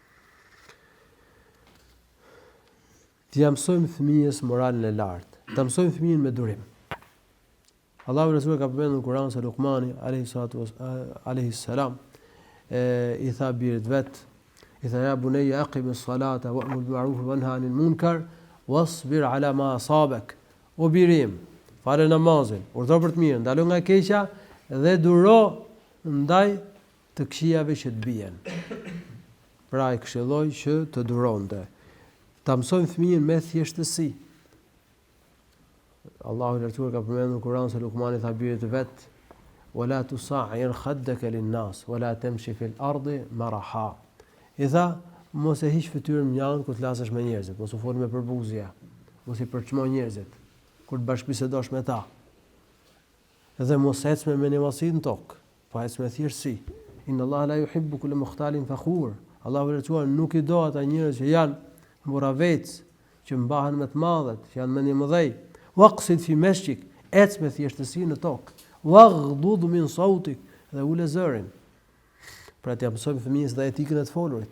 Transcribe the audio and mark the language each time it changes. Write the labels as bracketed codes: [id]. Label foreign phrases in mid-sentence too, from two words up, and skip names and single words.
[sq] T'ia mësojmë fëmijës moralin e lartë, ta mësojmë fëmijën me durim. Allahu Rasul ka përmendur në Kur'an se Luqmani [ar] عليه السلام [sq] i tha birit vet, i tha [ar] يا بني أقم الصلاة وأمر بالمعروف وانه عن المنكر واصبر على ما أصابك. [sq] O birim, fale namazin, urdhro për të mirë, ndalo nga keqja dhe duro ndaj të këqijave që të bien. Pra e këshilloj që të duronte. Ta mësojmë fëmijën me thjeshtësi. Allahu i lartësuar ka përmendur në Kur'an se Lukmani tha birit të vet: [ar] "ولا تصعر خدك للناس ولا تمش في الأرض مرحا." [sq] I tha, mos e hiq fytyrën mjaft kur të flasësh me njerëzit, mos u fol me përbuzje, mos i përçmo njerëzit kur të bashkëbisedosh me ta. Dhe mos ec me menimasi në tokë, po ec me thjeshtësi. [ar] إن الله لا يحب كل مختال فخور. [sq] Allahu i lartësuar nuk i do ata njerëz që janë mburavec, që mbahen me të madhet, që janë me një mëdhej. [ar] واقصد في مشيك, [sq] ec me thjeshtësi në tokë. [ar] واغضض من صوتك, [sq] dhe ule zërin. Pra t'ia mësojmë fëmijës dhe etikën e të folurit.